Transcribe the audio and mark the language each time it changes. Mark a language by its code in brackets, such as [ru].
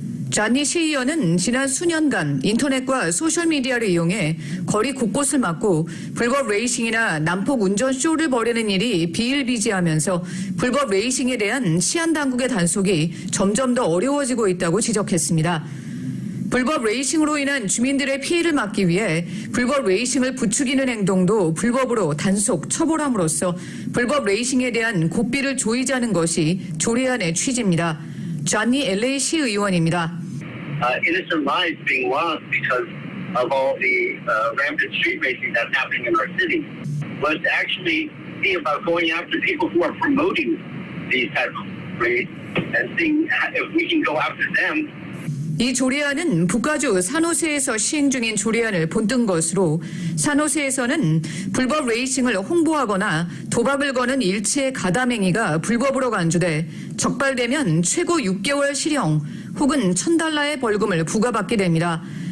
[ko] 존니 시의원은 지난 수년간 인터넷과 소셜미디어를 이용해 거리 곳곳을 막고 불법 레이싱이나 난폭 운전 쇼를 벌이는 일이 비일비재하면서 불법 레이싱에 대한 치안 당국의 단속이 점점 더 어려워지고 있다고 지적했습니다. 불법 레이싱으로 인한 주민들의 피해를 막기 위해 불법 레이싱을 부추기는 행동도 불법으로 단속, 처벌함으로써 불법 레이싱에 대한 고삐를 조이자는 것이 조례안의 취지입니다. 존니 LA 시의원입니다. [en] Innocent lives being lost because of all the rampant street racing that's happening in our city. Let's actually see about going after people who are promoting these types of races and seeing if we can go after them. [ko] 이 조례안은 북가주 산호세에서 시행 중인 조례안을 본뜬 것으로 산호세에서는 불법 레이싱을 홍보하거나 도박을 거는 일체의 가담 행위가 불법으로 간주돼 적발되면 최고 6개월 실형 혹은 $1,000의 벌금을 부과받게 됩니다.